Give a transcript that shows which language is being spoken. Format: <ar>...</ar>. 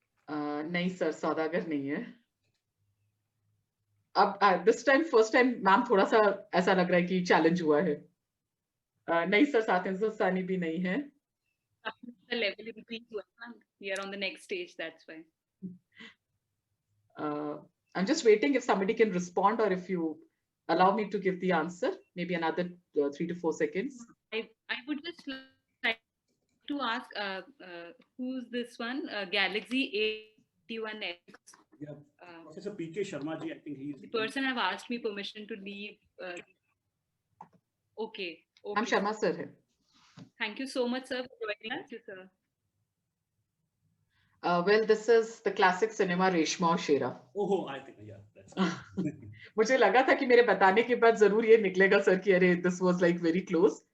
<hi>नहीं सर सौदागर नहीं है अब</hi> <en>this time first time</en> <hi>ma'am थोड़ा सा ऐसा लग रहा है कि चैलेंज हुआ है नहीं सर सानी भी नहीं है</hi> <en>The level increase</en> <hi>हुआ ना,</hi> <en>we are on the next stage, that's why. I'm just waiting if somebody can respond or if you allow me to give the answer, maybe another 3 to 4 seconds. I would just like to ask who's this one? Galaxy A81X. Yeah, Professor P.K. Sharma ji, I think he's... The person have asked me permission to leave. Okay. I'm Sharma sir. Thank you so much, sir, for joining us. Thank you, sir. Well, this is the classic cinema Reshma और Shera. Oh, I think, yeah, that's</en> <hi>मुझे लगा था कि मेरे बताने के बाद जरूर ये निकलेगा सर कि अरे</hi> <en>this was like very close.</en>